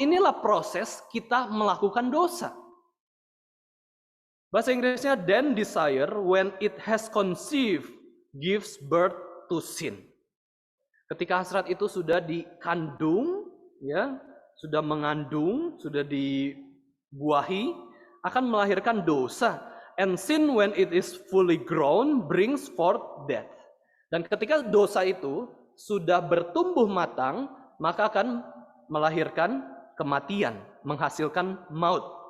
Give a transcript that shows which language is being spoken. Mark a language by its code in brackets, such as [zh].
[id] Inilah proses kita melakukan dosa. Bahasa Inggrisnya, [en] then desire when it has conceived gives birth to sin. [id] Ketika hasrat itu sudah dikandung, ya, sudah mengandung, sudah dibuahi, akan melahirkan dosa. [en] And sin when it is fully grown brings forth death. [id] Dan ketika dosa itu sudah bertumbuh matang, maka akan melahirkan kematian, menghasilkan maut.